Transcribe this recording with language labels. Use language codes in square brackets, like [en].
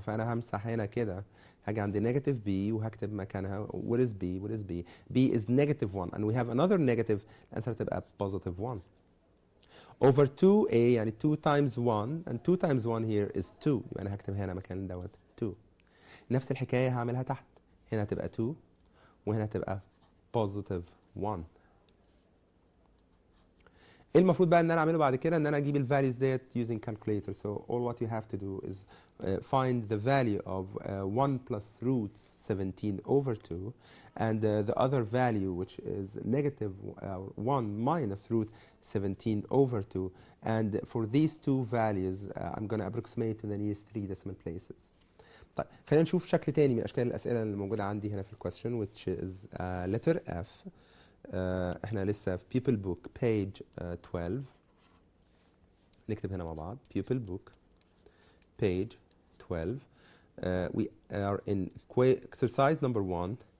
[ar] فانا همسح هنا كده، هاجي عند negative b وهكتب مكانها [en] what is b. what is b? b is negative 1 and we have another negative. [ar] الانسر تبقى [en] positive 1 over 2a، يعني 2 times 1 and 2 times 1 here is 2. [ar] يبقى انا هكتب هنا مكان دوت 2. نفس الحكايه هعملها تحت، هنا هتبقى 2 وهنا هتبقى positive 1. ايه المفروض بقى ان انا اعمله بعد كده؟ ان انا اجيب الفاليوز ديت [en] using calculator. So all what you have to do is find the value of 1 plus root 17 over 2 and the other value which is negative 1 minus root 17 over 2, and for these two values I'm going to approximate to the nearest 3 decimal places. [ar] طيب خلينا نشوف شكل تاني من اشكال الاسئله اللي موجوده عندي هنا في الكويستشن [en] which is letter F. [ar] احنا لسه في [en] people book page 12. [ar] نكتب هنا مع بعض people book page 12. [en] We are in exercise number 1.